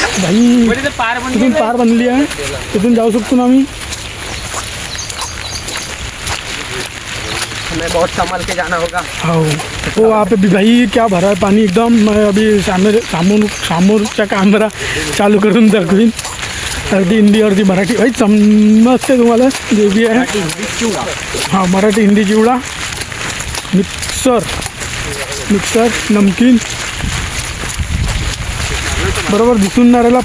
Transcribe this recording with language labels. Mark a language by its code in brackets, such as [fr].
[mr] भाई तिथून पार बनली आहे, तिथून जाऊ शकतो ना आम्ही. [hi] हमें बहुत संभल के जाना होगा. हो हो वहाँ पे भी भाई क्या भरा है पानी एकदम. मैं अभी [mr] सामोरचा कॅमेरा चालू करून दाखवीन. अर्धी हिंदी अर्धी मराठी. भाई समजते तुम्हाला जे बी आहे. हां मराठी हिंदी चिवडा मिक्सर नमकीन बरोबर दिसून नाही राहिला.